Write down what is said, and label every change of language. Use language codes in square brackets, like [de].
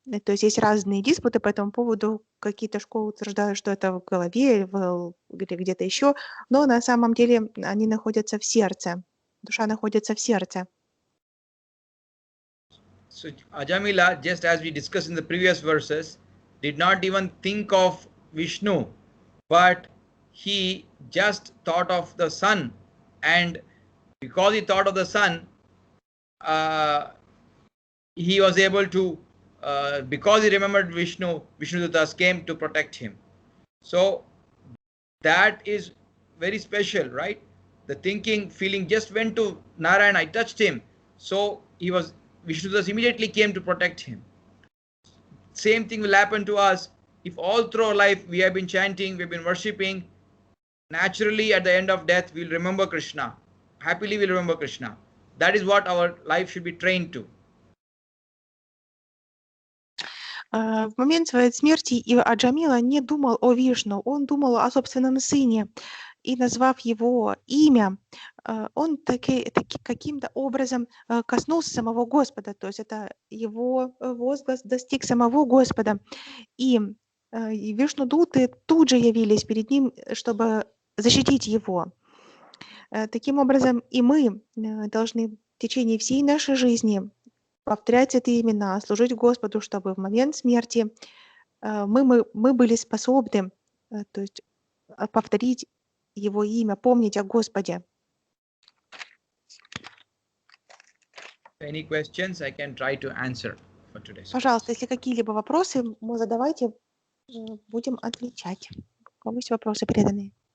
[ru] То есть есть разные диспуты по этому поводу. Какие-то школы утверждают, что это в голове или где-то еще, но на самом деле они находятся в сердце. Душа находится в сердце. [en] So Ajamila, just as we discussed in the previous verses, did not even think of Vishnu, but he just thought of the sun, and because he thought of the sun, he was able to, because he remembered Vishnu, Vishnudutas came to protect him. So that is very special, right? The thinking, feeling just went to Narayana, I touched him. So Vishnudutas immediately came to protect him. Same thing will happen to us if all through our life we have been chanting, we've been worshipping. Naturally, at the end of death, we'll remember Krishna. Happily, we'll remember Krishna. That is what our life should be trained to. [ru] В момент своей смерти Аджамила не думал о Вишну, он думал о собственном сыне. И назвав его имя, он каким-то образом коснулся самого Господа, то есть это его возглас достиг самого Господа. И Вишнудуты тут же явились перед ним, чтобы защитить его. Таким образом, и мы должны в течение всей нашей жизни повторять эти имена, служить Господу, чтобы в момент смерти мы были способны, то есть повторить его имя, помнить о Господе. [en] Any questions I can try to answer for today's class. [ru] Пожалуйста, если какие-либо вопросы, задавайте, будем отвечать. У кого есть вопросы преданные?